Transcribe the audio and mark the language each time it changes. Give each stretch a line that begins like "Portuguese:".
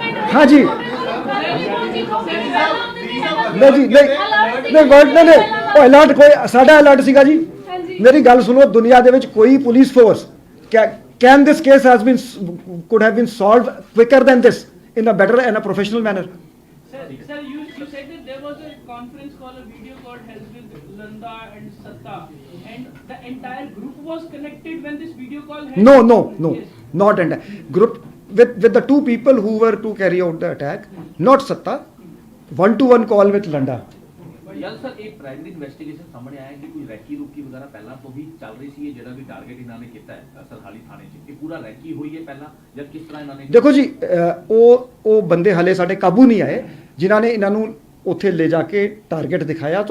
Hindi: हाँ जी, नहीं जी, नहीं वर्ड ने
Punjabi: ਉਹ ਅਲਰਟ ਕੋਈ ਸਾਡਾ ਅਲਰਟ ਸੀਗਾ ਜੀ। ਮੇਰੀ ਗੱਲ ਸੁਣੋ, ਦੁਨੀਆ ਦੇ ਵਿੱਚ ਕੋਈ police force
English: can this case has been could have been solved quicker than this in a better and a professional manner? Sir, you said that there was a conference call, a video call held with Landa and Satta, and the entire group was connected when this video call held? No, yes. Not entire group with the two people who were to carry out the attack, not Satta, one-to-one call with Landa.
Punjabi: ਯਾਰ sir, ਇਹ primary investigation ਸਾਹਮਣੇ ਆਇਆ ਕਿ ਕੋਈ recce ਰੁਕੀ ਵਗੈਰਾ ਪਹਿਲਾਂ ਤੋਂ ਵੀ ਚੱਲ ਰਹੀ ਸੀ। ਇਹ ਜਿਹੜਾ ਵੀ ਟਾਰਗੇਟ ਇਹਨਾਂ ਨੇ ਕੀਤਾ ਹੈ ਸਰਹਾਲੀ ਥਾਣੇ 'ਚ, ਇਹ ਪੂਰਾ ਰੈਕੀ ਹੋਈ ਹੈ ਪਹਿਲਾਂ ਜਾਂ ਕਿਸ ਤਰ੍ਹਾਂ ਇਹਨਾਂ ਨੇ? ਦੇਖੋ ਜੀ, ਉਹ ਬੰਦੇ ਹਲੇ ਸਾਡੇ ਕਾਬੂ ਨਹੀਂ ਆਏ ਜਿਨ੍ਹਾਂ ਨੇ ਇਹਨਾਂ ਨੂੰ ਉੱਥੇ ਲੈ ਜਾ ਕੇ ਟਾਰਗੇਟ ਦਿਖਾਇਆ।